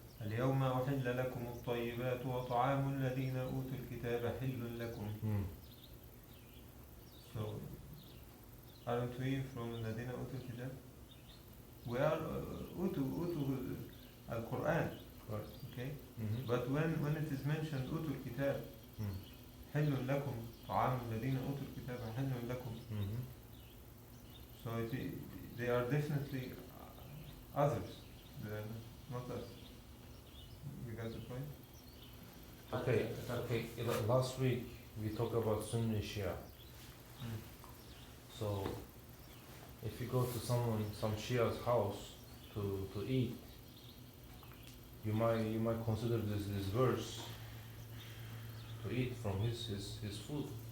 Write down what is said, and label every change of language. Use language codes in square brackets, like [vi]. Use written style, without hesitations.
[ar] اليوم أحل لكم الطيبات وطعام الذين أوتوا الكتاب حل لكم. [en] So, aren't we from [ar] الذين أوتوا الكتاب? [en] We are [ar] أوتوا القرآن. [en] Right. Okay. But when it is mentioned [ar] أوتوا الكتاب حل لكم طعام الذين أوتوا الكتاب حل لكم. [en] So they are definitely others. They are not us. You got the point? Okay. Last week we talked about Sunni Shia. So if you go to some Shia's house to eat, you might consider this verse to eat from his food.